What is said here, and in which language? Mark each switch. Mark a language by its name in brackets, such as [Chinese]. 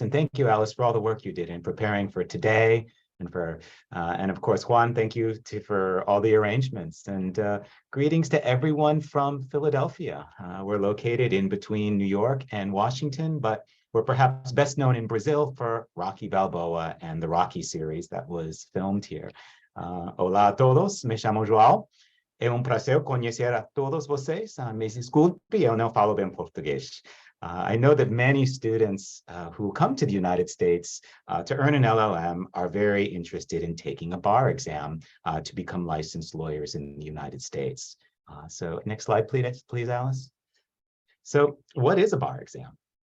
[English] And thank you, Alice, for all the work you did in preparing for today. And of course, Juan, thank you for all the arrangements. And greetings to everyone from Philadelphia. We're located in between New York and Washington, but we're perhaps best known in Brazil for Rocky Balboa and the Rocky series that was filmed here. [Spanish] Hola a todos, [Portuguese] me chamo João. É prazer conhecer a todos vocês. Me desculpe, eu não falo bem português. [English] I know that many students who come to the United States to earn an LLM are very interested in taking a bar exam to become licensed lawyers in the United States. So next slide, please, Alice. So what is a bar exam?